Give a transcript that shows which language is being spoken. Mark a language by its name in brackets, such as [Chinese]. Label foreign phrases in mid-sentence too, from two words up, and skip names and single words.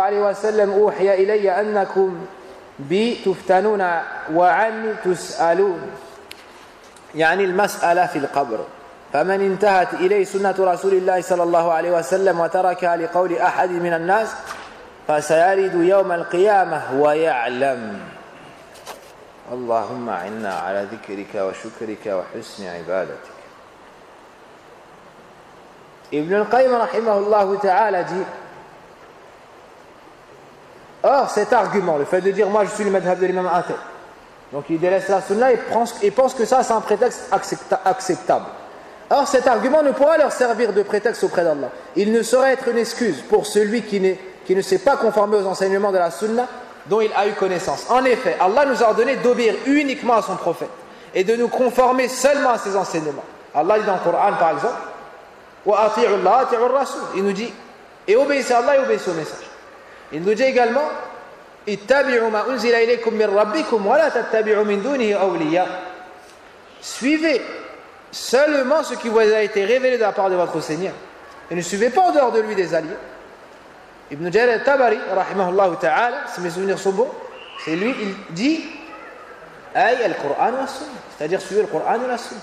[Arabic] عليه وسلم أوحي إلي أنكم بي تفتنون وعني تسألون يعني المسألة في القبر فمن انتهت إليه سنة رسول الله صلى الله عليه وسلم وتركها لقول أحد من الناس فسيرد يوم القيامة ويعلم اللهم أعنا على ذكرك وشكرك وحسن عبادتك. [French] Ibn al-Qayyim [Arabic] رحمه الله تعالى [French] dit or cet argument, le fait de dire moi je suis le madhab de l'imam Atel, donc il délaisse la sunna et pense que ça c'est un prétexte acceptable. Or cet argument ne pourra leur servir de prétexte auprès d'Allah. Il ne saurait être une excuse pour celui qui ne s'est pas conformé aux enseignements de la sunna dont il a eu connaissance. En effet, Allah nous a ordonné d'obéir uniquement à son prophète et de nous conformer seulement à ses enseignements. Allah dit dans le Coran par exemple, [Arabic] وأطيعوا الله، أطيعوا الرسول. [French] Il nous dit, et obéissez à Allah et obéissez au message. Il nous dit également, [Arabic] اتبعوا ما أنزل إليكم من ربكم ولا تتبعوا من دونه أولياء. [French] Suivez seulement ce qui vous a été révélé de la part de votre Seigneur. Et ne suivez pas en dehors de lui des alliés. Ibn Jarir al-Tabari, [Arabic] رحمه الله تعالى, [French] si mes souvenirs sont bons, c'est lui, il dit Aïe [Arabic] القرآن والسنة, [French] c'est-à-dire suivez le Qur'an et la sunna.